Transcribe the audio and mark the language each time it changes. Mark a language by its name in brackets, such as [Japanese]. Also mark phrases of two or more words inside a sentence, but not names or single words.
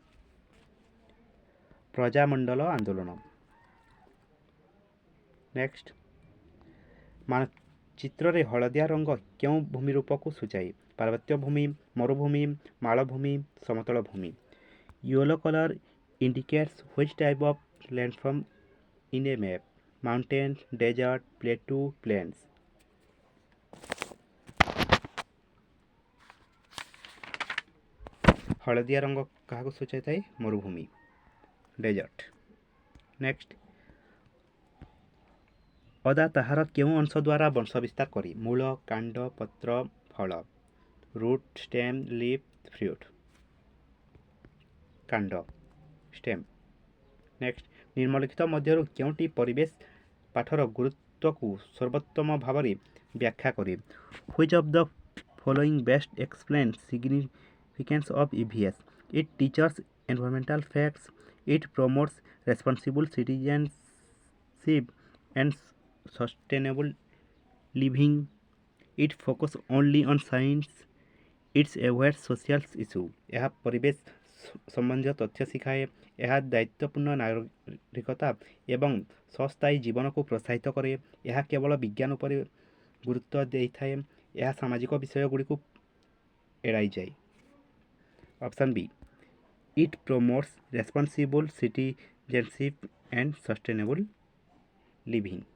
[Odia] ପ୍ରଜାମଣ୍ଡଳ ଆନ୍ଦୋଳନ। ନେକ୍ସଟ, ମାନଚିତ୍ରରେ ହଳଦିଆ ରଙ୍ଗ କେଉଁ ଭୂମି ରୂପକୁ ସୂଚାଏ? ପାର୍ବତ୍ୟ ଭୂମି, ମରୁଭୂମି, ମାଳଭୂମି, ସମତଳ ଭୂମି। [English] yellow color indicates which type of landform in a map? Mountains, desert, plateau, plains. [Odia] ହଳଦିଆ ରଙ୍ଗ କାହାକୁ ସୂଚାଇଥାଏ? ମରୁଭୂମି, ଡେଜର୍ଟ। ନେକ୍ସଟ, ଅଦା ତାହାର କେଉଁ ଅଂଶ ଦ୍ୱାରା ବଂଶ ବିସ୍ତାର କରେ? ମୂଳ, କାଣ୍ଡ, ପତ୍ର, ଫଳ। [English] root, stem, leaf, fruit. [Odia] କାଣ୍ଡ, ଷ୍ଟେମ୍। ନେକ୍ସଟ, ନିମ୍ନଲିଖିତ ମଧ୍ୟରୁ କେଉଁଟି ପରିବେଶ ପାଠର ଗୁରୁତ୍ୱକୁ ସର୍ବୋତ୍ତମ ଭାବରେ ବ୍ୟାଖ୍ୟା କରେ? [English] Which of the following best explains significance of EVS? It teaches environmental facts, it promotes responsible citizenship and sustainable living, it focuses only on science, it avoids social issues. [Odia] ଏହା ପରିବେଶ ସମ୍ବନ୍ଧୀୟ ତଥ୍ୟ ଶିଖାଏ, ଏହା ଦାୟିତ୍ୱପୂର୍ଣ୍ଣ ନାଗରିକତା ଏବଂ ସ୍ୱସ୍ଥାୟୀ ଜୀବନକୁ ପ୍ରୋତ୍ସାହିତ କରେ, ଏହା କେବଳ ବିଜ୍ଞାନ ଉପରେ ଗୁରୁତ୍ୱ ଦେଇଥାଏ, ଏହା ସାମାଜିକ ବିଷୟଗୁଡ଼ିକୁ ଏଡ଼ାଇଯାଏ। [English] Option B, it promotes responsible citizenship and sustainable living.